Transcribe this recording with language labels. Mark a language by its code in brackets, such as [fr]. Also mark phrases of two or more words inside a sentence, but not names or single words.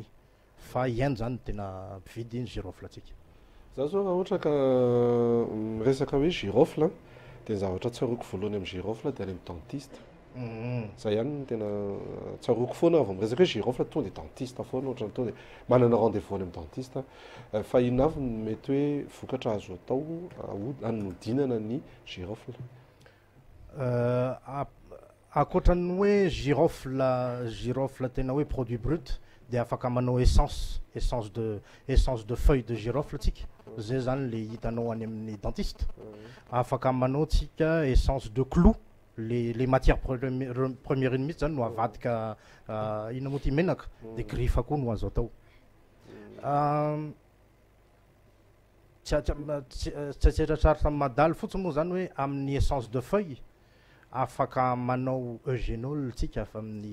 [mg] Fa Inde zany tena mpividy ny girofle atsika. Za zao raha ohatra ka resaka hoe girofle de zavatra tsaroako voalohany amin'ny girofle de any amin'ny dentiste. Zay ihany no tena tsaroako foana vao miresaka hoe girofle tonga de dentiste foana ohatrany tonga de manana rendez-vous any amin'ny dentiste fa ino avy mety hoe vokatra azo atao hanodinana ny girofle. Akoatran'ny hoe girofle tena hoe [fr] produit brut [mg] de afaka manao [fr] essence de feuille de girofle [mg] tsika zay zany le hitanao any amin'ny dentiste. Afaka manao tsika [fr] essence de clou les matières premières [mg] iny mihitsy zany no avadika ina moa ty menaka de griffe koa no azo atao. Tsy tsetratraritra madaly fotsiny moa zany hoe amin'ny [fr] essence de feuille [mg] afaka manao eugénol tsika fa amin'ny